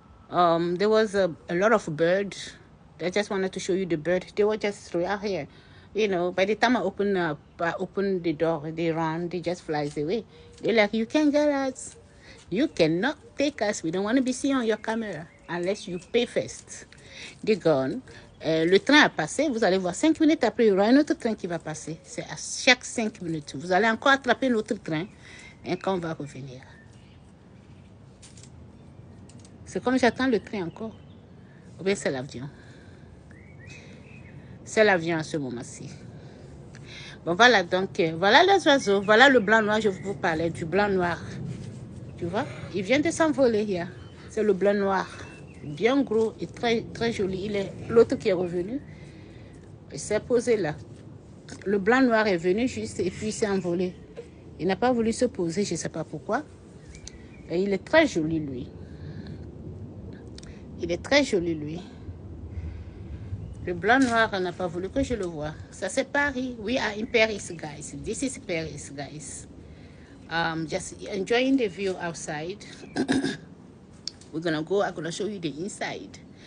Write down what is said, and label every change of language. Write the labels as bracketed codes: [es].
[en] There was a lot of birds. I just wanted to show you the bird. They were just out here. You know, by the time I open the door, they run, they just flies away. They're like, you can't get us. You cannot take us. We don't want to be seen on your camera unless you pay first. They're gone. [fr] Le train a passé. Vous allez voir, 5 minutes après, il y aura un autre train qui va passer. C'est à chaque 5 minutes. Vous allez encore attraper l'autre train et quand on va revenir. C'est comme j'attends le train encore. Ou bien c'est l'avion. C'est l'avion à ce moment-ci. Bon, voilà donc. Voilà les oiseaux. Voilà le blanc-noir. Je vous parlais du blanc-noir. Tu vois? Il vient de s'envoler hier. C'est le blanc-noir. Bien gros et très, très joli. Il est l'autre qui est revenu. Il s'est posé là. Le blanc-noir est venu juste et puis il s'est envolé. Il n'a pas voulu se poser. Je ne sais pas pourquoi. Et il est très joli, lui. Il est très joli, lui. Le blanc-noir n'a pas voulu que je le voie. Ça, c'est Paris. [en] We are in Paris, guys. This is Paris, guys. Just enjoying the view outside. We're going to go. I'm going to show you the inside.